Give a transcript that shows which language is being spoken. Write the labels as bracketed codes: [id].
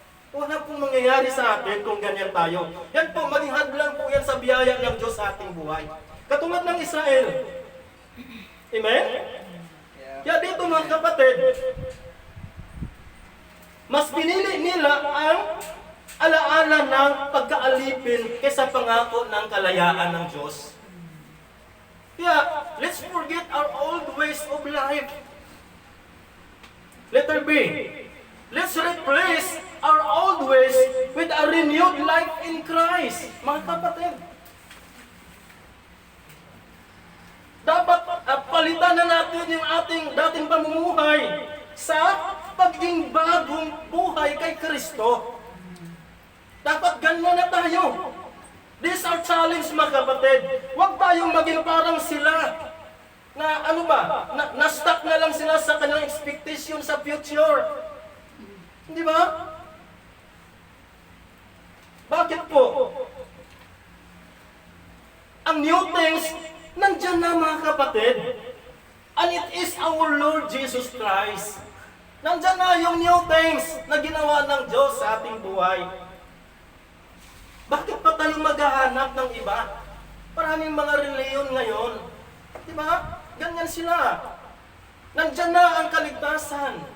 [tl] Wala pong mangyayari sa atin kung ganyan tayo. Yan po, maging hadlang po yan sa biyaya ng Diyos sa ating buhay. Katulad ng Israel. Amen? Kaya dito mga kapatid, mas pinili nila ang alaala ng pagkaalipin kaysa pangako ng kalayaan ng Diyos. [en] Kaya, let's forget our old ways of life. Letter B, let's replace our old ways with a renewed life in Christ. [tl] Mga kapatid, dapat palitan na natin yung ating dating pamumuhay sa pagiging bagong buhay kay Kristo. Dapat ganyan na tayo. [en] This is our challenge, [tl] mga kapatid. Huwag tayong maging parang sila na ano ba, na-stuck na lang sila sa kanilang expectation sa future. Hindi ba? Bakit po? Ang new things, nandyan na mga kapatid. [en] And it is our Lord Jesus Christ. [tl] Nandyan na yung new things na ginawa ng Diyos sa ating buhay. Bakit pa tayo maghahanap ng iba? Maraming mga reliyon ngayon. Di ba? Ganyan sila. Nandyan na ang kaligtasan.